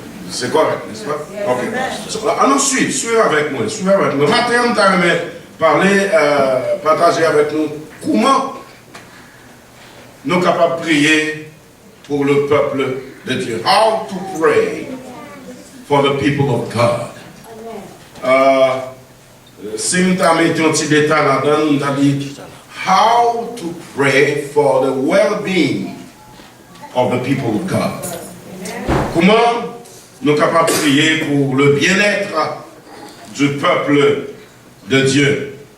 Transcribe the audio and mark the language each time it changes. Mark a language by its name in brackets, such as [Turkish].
[French] C'est correct, n'est-ce pas? Ok. Alors, ensuite, suivez avec moi. Matin, on t'a parler, partager avec nous comment nous sommes capables de prier pour le peuple de Dieu. [English] How to pray for the people of God. [French] Si nous avons mis un petit détail là-dedans, nous avons dit [English] how to pray for the well-being of the people of God. [French] Comment nous sommes capables de prier pour le bien-être du peuple de Dieu.